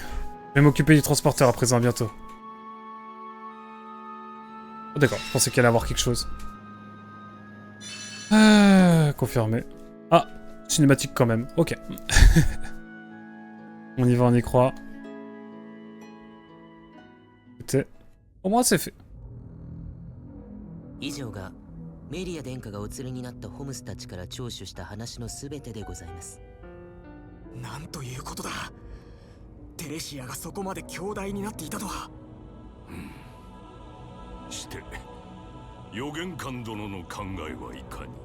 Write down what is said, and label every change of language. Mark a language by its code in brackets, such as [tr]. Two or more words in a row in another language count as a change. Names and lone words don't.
[fr] Je vais m'occuper du transporteur à présent, bientôt. Oh, d'accord, je pensais qu'il allait avoir quelque chose. Confirmé. Ah, cinématique quand même, ok. On y va, on y croit. Au moins c'est fait. [ja] 以上がメリア殿下がお連れになったホムスたちから聴取した話のすべてでございます。なんということだ。テレシアがそこまで強大になっていたとは。して、予言官殿の考えはいかに？